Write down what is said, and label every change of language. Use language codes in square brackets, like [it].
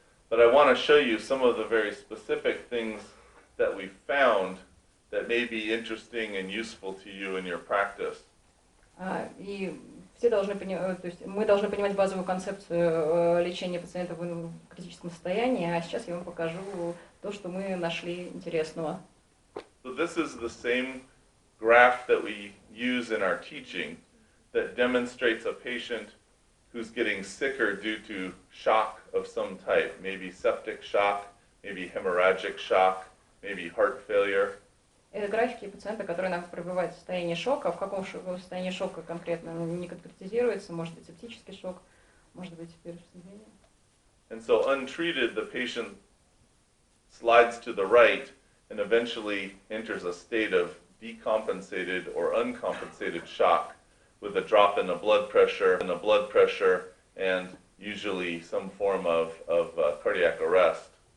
[en] But I want to show you some of the very specific things that we found that may be interesting and useful to you in your practice. [ru] И все должны понимать, то есть мы должны понимать базовую концепцию лечения пациентов в критическом состоянии, а сейчас я вам покажу то, что мы нашли интересного. [en] So this is the same graph that we use in our teaching that demonstrates a patient who's getting sicker due to shock of some type, maybe septic shock, maybe hemorrhagic shock, maybe heart failure. [ru] Это графики пациента, которые нам пребывают в состоянии шока. В каком состоянии шока конкретно не конкретизируется, может быть септический шок, может быть перерождение. [en] And so untreated, the patient slides to the right and eventually enters a state of decompensated or uncompensated shock with a drop in the blood pressure and usually some form of cardiac arrest.